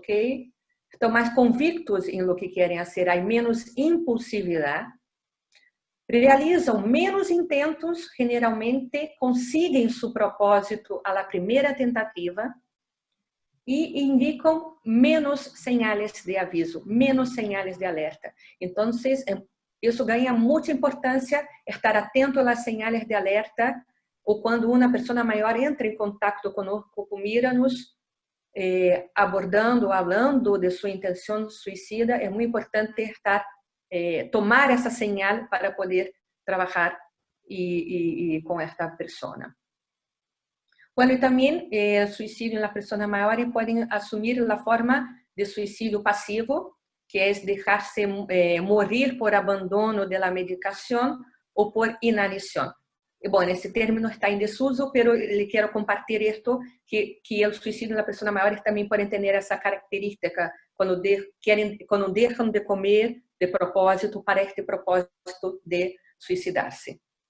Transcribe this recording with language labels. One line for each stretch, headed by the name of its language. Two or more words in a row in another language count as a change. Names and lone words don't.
Spanish: Están más convictos en lo que quieren hacer, hay menos impulsividad, realizam menos intentos, generalmente consiguen su propósito a la primera tentativa y indican menos señales de aviso, menos señales de alerta. Entonces,
Portuguese: isso ganha muita importância, estar atento
Spanish: a las señales de alerta,
Portuguese: ou quando uma pessoa maior entra em contato conosco, mira-nos, abordando, falando de sua intenção suicida, é muito importante estar, tomar essa señal para poder trabalhar com esta pessoa.
Spanish: Bueno, y también el suicidio en las personas mayores pueden asumir la forma de suicidio pasivo, que es dejarse morir por abandono de la medicación o por inanición. Y bueno, ese término está en desuso, pero le quiero compartir esto, que el suicidio en las personas mayores también pueden tener esa característica cuando dejan de comer de propósito para este propósito de suicidarse.